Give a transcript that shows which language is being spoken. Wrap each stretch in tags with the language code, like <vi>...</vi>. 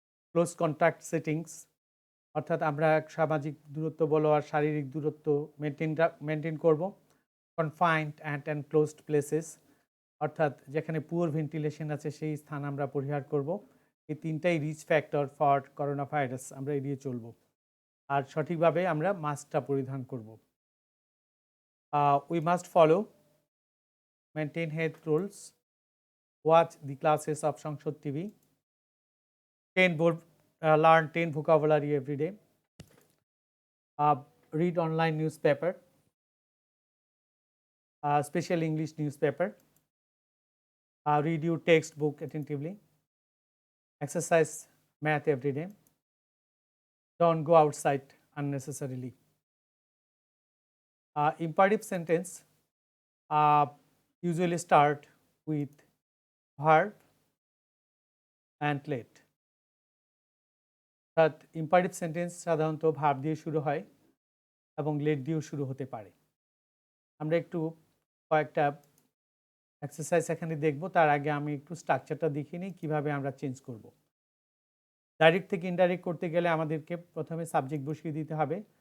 <en>close contact settings,</en> <bn>অর্থাৎ আমরা সামাজিক দূরত্ব বলো আর শারীরিক দূরত্ব মেনটেন করব।</bn> <en>confined and enclosed places,</en> <bn>অর্থাৎ যেখানে পুয়ার ভেন্টিলেশন আছে সেই স্থান আমরা পরিহার করব। এই তিনটাই</bn> <en>risk factor for corona virus,</en> <bn>আমরা এড়িয়ে চলব। আর সঠিকভাবে আমরা মাস্কটা পরিধান করব।</bn> <en>We must follow maintain health rules, watch the classes of Sangshad TV, learn 10 vocabulary every day, read online newspaper, special English newspaper, read your textbook attentively, exercise math every day, don't go outside unnecessarily. Imperative sentence usually start with verb and let.</en> <bn>অর্থাৎ imperative sentence সাধারণত verb দিয়ে শুরু হয় এবং late দিয়েও শুরু হতে পারে। আমরা একটু কয়েকটা এক্সারসাইজ এখানে দেখব। তার আগে আমি একটু স্ট্রাকচারটা দেখিয়ে নিই কীভাবে আমরা চেঞ্জ করব। ডাইরেক্ট থেকে ইনডাইরেক্ট করতে গেলে আমাদেরকে প্রথমে সাবজেক্ট বসিয়ে দিতে হবে।</bn>